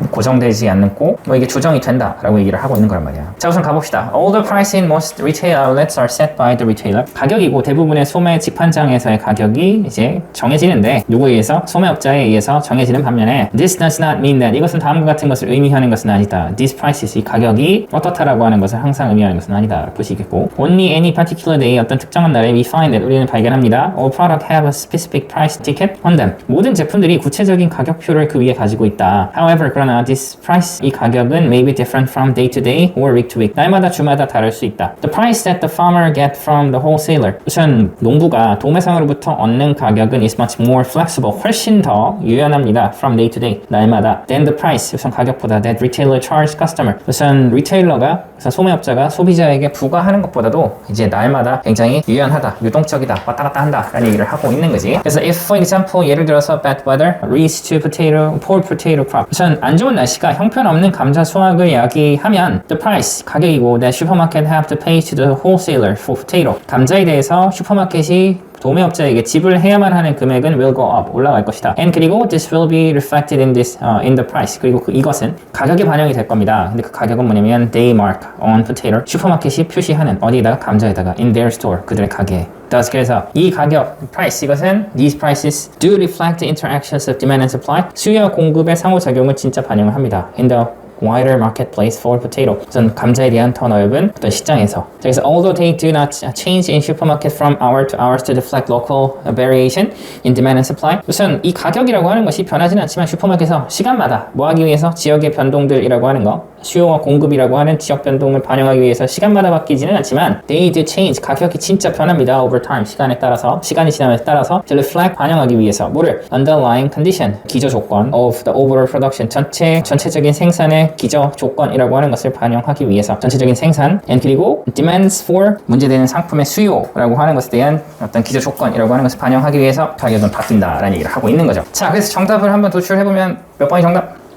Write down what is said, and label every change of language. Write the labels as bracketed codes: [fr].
[ko] 고정되지 않고 뭐 이게 조정이 된다 라고 얘기를 하고 있는 거란 말이야 자 우선 가봅시다 [en] all the price in most retail outlets are set by the retailer [ko] 가격이고 대부분의 소매 집판장에서의 가격이 이제 정해지는데 누구에 의해서 소매업자에 의해서 정해지는 반면에 [en] this does not mean that [ko] 이것은 다음과 같은 것을 의미하는 것은 아니다. [en] These prices, [ko] 이 가격이 어떻다라고 하는 것을 항상 의미하는 것은 아니다. [en] 보시겠고 Only any particular day, [ko] 어떤 특정한 날에 [en] we find that, [ko] 우리는 발견합니다. [en] All product have a specific price ticket on them. [ko] 모든 제품들이 구체적인 가격표를 그 위에 가지고 있다. [en] However, [ko] 그러나 [en] this price, [ko] 이 가격은 [en] may be different from day to day or week to week. [ko] 날마다 주마다 다를 수 있다. [en] The price that the farmer get from the wholesaler. [ko] 우선 농부가 도매상으로부터 얻는 가격은 [en] is much more flexible. [ko] 훨씬 더 유연합니다. [en] From day to day. [ko] 날마다. [en] Than the price, [ko] 우선 가격 가격보다 [en] that retailer charge customer. [ko] 우선 리테일러가, 우선 소매업자가 소비자에게 부과하는 것보다도 이제 날마다 굉장히 유연하다, 유동적이다, 왔다 갔다 한다 라는 얘기를 하고 있는 거지. [en] 그래서 if for example [ko] 예를 들어서 [en] bad weather leads to poor potato crop. [ko] 우선 안 좋은 날씨가 형편없는 감자 수확을 야기하면 [en] the price 가격이고 that supermarket have to pay to the wholesaler for potato. [ko] 감자에 대해서 슈퍼마켓이 도매업자에게 지불해야만 하는 금액은 will go up, 올라갈 것이다. [en] And [ko] 그리고 [en] this will be reflected in the price. [ko] 그리고 이것은 가격에 반영이 될 겁니다. 근데 그 가격은 뭐냐면 [en] they mark on potato. [ko] 슈퍼마켓이 표시하는 어디에다가 감자에다가 [en] in their store, [ko] 그들의 가게에. 그래서 이 가격, [en] price, [ko] 이것은 [en] these prices do reflect the interactions of demand and supply. [ko] 수요와 공급의 상호작용을 진짜 반영을 합니다. [en] In the wider marketplace for potato. [ko] 우선 감자에 대한 더 넓은 어떤 시장에서. 그래서 [en] although they do not change in supermarket from hour to hours to reflect local variation in demand and supply. [ko] 우선 이 가격이라고 하는 것이 변하지는 않지만 슈퍼마켓에서 시간마다 뭐 하기 위해서 지역의 변동들이라고 하는 거, 수요와 공급이라고 하는 지역 변동을 반영하기 위해서 시간마다 바뀌지는 않지만 [en] they do change. [ko] 가격이 진짜 변합니다. [en] over time. [ko] 시간에 따라서, 시간이 지남에 따라서 [en] to reflect, [ko] 반영하기 위해서 뭐를? [en] underlying condition, [ko] 기저 조건 [en] of the overall production. [ko] 전체적인 생산의 기저 조건이라고 하는 것을 반영하기 위해서 전체적인 생산 and 그리고 [en] demands for [ko] 문제되는 상품의 수요라고 하는 것에 대한 어떤 기저 조건이라고 하는 것을 반영하기 위해서 가격은 바뀐다라는 얘기를 하고 있는 거죠. 자, 그래서 정답을 한번 도출해보면 몇 번이 정답?